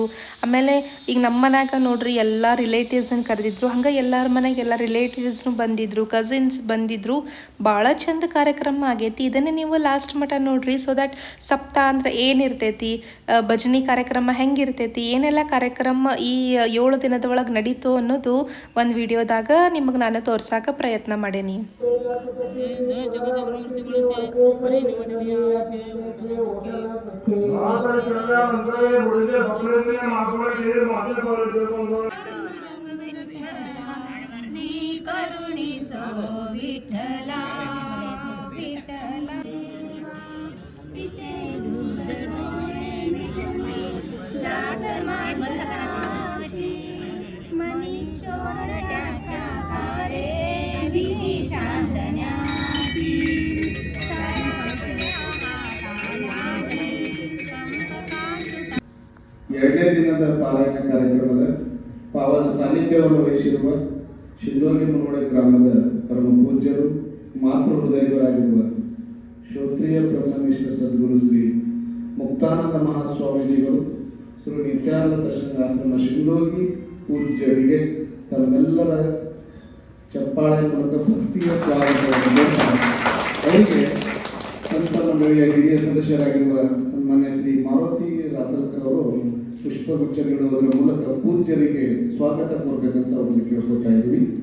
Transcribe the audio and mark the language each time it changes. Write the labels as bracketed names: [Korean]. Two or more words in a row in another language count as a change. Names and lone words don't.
[Kannada] ಆಮೇಲೆ ಈಗ ನಮ್ಮ ಮನ್ಯಾಗ ನೋಡ್ರಿ ಎಲ್ಲ ರಿಲೇಟಿವ್ಸನ್ನು ಕರೆದಿದ್ರು, ಹಂಗೆ ಎಲ್ಲರ ಮನೆಗೆ ಎಲ್ಲ ರಿಲೇಟಿವ್ಸ್ನು ಬಂದಿದ್ರು, ಕಸಿನ್ಸ್ ಬಂದಿದ್ರು. ಭಾಳ ಚಂದ ಕಾರ್ಯಕ್ರಮ ಆಗೈತಿ. ಇದನ್ನೇ ನೀವು ಲಾಸ್ಟ್ ಮಟ ನೋಡ್ರಿ. [English] so that [Kannada] ಸಪ್ತಾಹ ಅಂದ್ರೆ ಏನಿರ್ತೈತಿ, ಭಜನಿ ಕಾರ್ಯಕ್ರಮ ಹೆಂಗಿರ್ತೈತಿ, ಏನೆಲ್ಲ ಕಾರ್ಯಕ್ರಮ ಈ 7 ದಿನದ ಒಳಗೆ ನಡೀತು ಅನ್ನೋದು ಒಂದು ವಿಡಿಯೋದಾಗ ನಿಮಗೆ ನಾನು ತೋರ್ಸಾಕ ಪ್ರಯತ್ನ ಮಾಡೇನಿ. ಕರುಣಿಸೋ ವಿಠಲ ವಿಠಲ [Marathi] जात माझी मनी चोरट्याच्या कारे दिली चांदण्याची [Kannada] 2ನೇ ದಿನದ ಪಾರಾಯಣ ಕಾರ್ಯಕ್ರಮದ ಪಾವನ ಸಾನ್ನಿಧ್ಯವನ್ನು ವಹಿಸಿರುವ ಶಿಂದೋಗಿ ಮುನವಳ್ಳಿ ಗ್ರಾಮದ ಪರಮ ಪೂಜ್ಯರು ಮಾತೃ ಹೃದಯಗಳಾಗಿರುವ ಶ್ರೋತ್ರಿಯ ಬ್ರಹ್ಮನಿಷ್ಠ ಸದ್ಗುರು ಶ್ರೀ ಮುಕ್ತಾನಂದ ಮಹಾಸ್ವಾಮೀಜಿಗಳು ಶ್ರೀ ನಿತ್ಯಾನಂದ ದರ್ಶನಾಶ್ರಮ ಶಿಂದೋಗಿ ಪೂಜ್ಯರಿಗೆ ತಮ್ಮೆಲ್ಲರ ಚಪ್ಪಾಳೆ ಮೂಲಕ ಭಕ್ತಿಯ ಸ್ವಾಗತವನ್ನು ಅವರಿಗೆ ಸಂತ ಮಂಡಳಿಯ ಹಿರಿಯ ಸದಸ್ಯರಾಗಿರುವ ಸನ್ಮಾನ್ಯ ಶ್ರೀ ಮಾರುತಿ ರಾಸಲ್ಕರ್ ಅವರು ಪುಷ್ಪಗುಚ್ಛ ನೀಡುವುದರ ಮೂಲಕ ಪೂಜ್ಯರಿಗೆ ಸ್ವಾಗತ ಕೋರಬೇಕಂತ ಅವರಿಗೆ ಕೇಳ್ಕೊತಾ ಇದ್ವಿ.